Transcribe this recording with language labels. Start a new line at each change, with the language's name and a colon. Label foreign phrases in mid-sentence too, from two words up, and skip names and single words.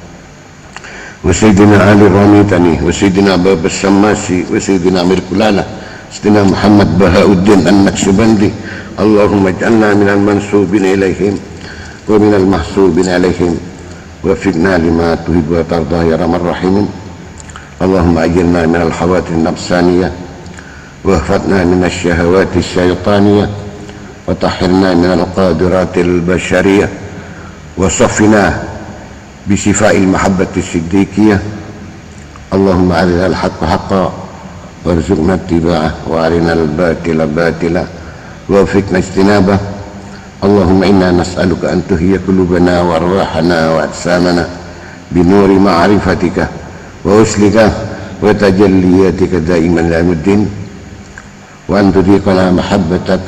Arabic: وسيدنا علي راميتني وسيدنا باب السماسي وسيدنا أمير كلال سيدنا محمد بهاء الدين النقشبندي اللهم اجعلنا من المنسوبين إليهم ومن المحسوبين إليهم ووفقنا لما تحب وترضى يا رحمن رحيم اللهم أجرنا من الهوات النفسانية واحفظنا من الشهوات الشيطانية وطهرنا من القدرات البشرية وصفنا بشفاء المحبة الصديقية اللهم أرنا الحق حقا وارزقنا اتباعه وأرنا الباطل باطلا ووفقنا اجتنابه اللهم إنا نسألك أن تحيي قلوبنا وأرواحنا وأجسامنا بنور معرفتك ووصلك وتجلياتك دائما إلى يوم الدين وأن تذيقنا محبتك